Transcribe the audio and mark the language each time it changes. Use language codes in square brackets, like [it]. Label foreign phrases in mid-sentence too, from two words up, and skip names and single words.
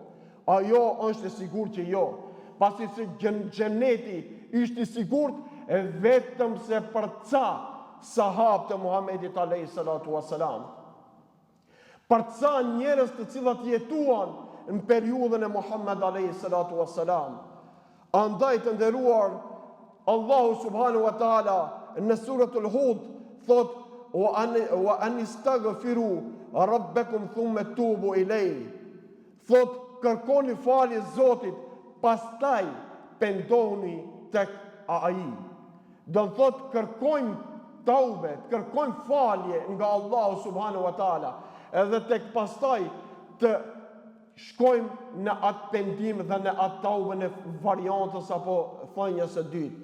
[sq] Ajo është e sigurt që jo, pasi se xheneti ishte i sigurt vetëm se për ca sahabë të Muhamedit [ar] عليه الصلاة والسلام, [sq] për ca njerëz të cilët jetuan në periudhën e Muhammed [ar] عليه الصلاة والسلام. [sq] Andaj të nderuar, Allahu [ar] سبحانه وتعالى [sq] në suratul Hud thot [ar] وأن استغفروا ربكم ثم توبوا إليه. [sq] Thot kërkoni falje Zotit, pastaj pendohuni tek ai. Do të thot kërkojmë taube, kërkojmë falje nga Allahu [ar] سبحانه وتعالى, [sq] edhe tek pastaj të shkojmë në atë pendim dhe në atë taubën e variantës apo thënjes së dytë.